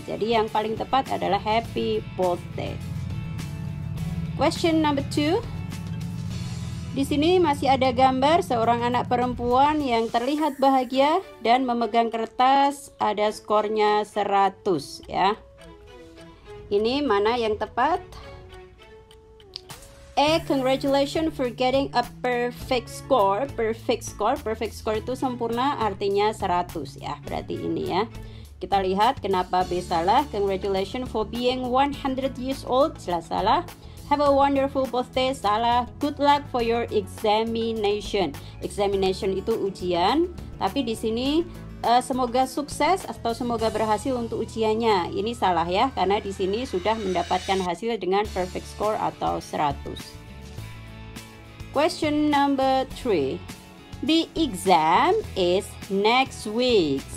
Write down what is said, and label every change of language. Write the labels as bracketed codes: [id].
[id] Jadi yang paling tepat adalah happy birthday. [en] Question number 2. [id] Di sini masih ada gambar seorang anak perempuan yang terlihat bahagia dan memegang kertas, ada skornya 100 ya. Ini mana yang tepat? [en] A, congratulations for getting a perfect score. [id] Perfect score itu sempurna, artinya 100 ya. Berarti ini ya. Kita lihat kenapa B salah. [en] Congratulations for being 100 years old, [id] jelas salah. [en] Have a wonderful birthday, salah. Good luck for your examination. [id] Examination itu ujian, tapi di sini semoga sukses atau semoga berhasil untuk ujiannya. Ini salah ya, karena di sini sudah mendapatkan hasil dengan perfect score atau 100. [en] Question number 3. The exam is next week.